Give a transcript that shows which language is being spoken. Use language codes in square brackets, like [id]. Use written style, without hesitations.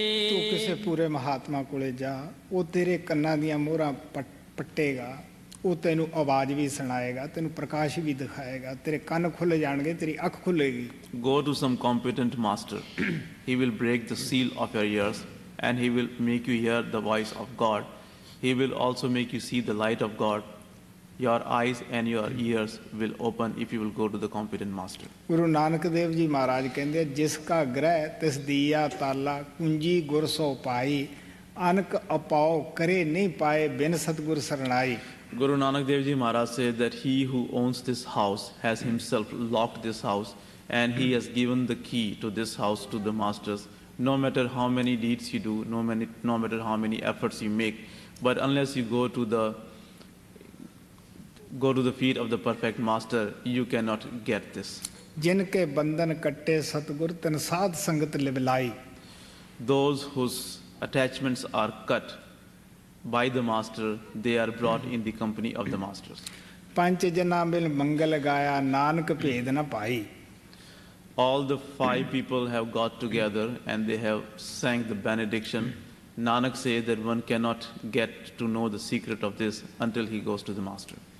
[pa] ਤੂੰ ਕਿਸੇ ਪੂਰੇ ਮਹਾਤਮਾ ਕੋਲੇ ਜਾ, ਉਹ ਤੇਰੇ ਕੰਨਾਂ ਦੀਆਂ ਮੋਹਰਾਂ ਪੱਟੇਗਾ, ਉਹ ਤੈਨੂੰ ਆਵਾਜ਼ ਵੀ ਸੁਣਾਏਗਾ, ਤੈਨੂੰ ਪ੍ਰਕਾਸ਼ ਵੀ ਦਿਖਾਏਗਾ, ਤੇਰੇ ਕੰਨ ਖੁੱਲ ਜਾਣਗੇ, ਤੇਰੀ ਅੱਖ ਖੁੱਲੇਗੀ। [en] Go to some competent master. He will break the seal of your ears and he will make you hear the voice of God. He will also make you see the light of God. Your eyes and your ears will open if you will go to the competent master. [pa] Guru Nanak Dev ji ਮਹਾਰਾਜ ਕਹਿੰਦੇ, ਜਿਸ ਕਾ ਗ੍ਰਹਿ ਤਿਸ ਦੀਆ ਤਾਲਾ, ਕੁੰਜੀ ਗੁਰ ਸੋ ਪਾਈ, ਅਨਕ ਅਪਾਉ ਕਰੇ ਨਹੀਂ ਪਾਏ ਬਿਨ ਸਤਿਗੁਰ ਸਰਣਾਈ। [en] Guru Nanak Dev Ji Maharaj says that he who owns this house has himself locked this house, and he has given the key to this house to the masters. No matter how many deeds you do, no matter how many efforts you make, but unless you go to the feet of the perfect master, you cannot get this. [pa] ਜਿਨ ਕੇ ਬੰਧਨ ਕੱਟੇ ਸਤਿਗੁਰ ਤਨ ਸਾਧ ਸੰਗਤ ਲਿਵਲਾਈ। [en] Those whose attachments are cut by the master, they are brought in the company of the masters. [pa] ਪੰਜ ਜਨਾ ਮਿਲ ਮੰਗਲ ਗਾਇਆ, ਨਾਨਕ ਭੇਦ ਨ ਪਾਈ। [en] All the five people have got together and they have sang the benediction. Nanak says that one cannot get to know the secret of this until he goes to the master.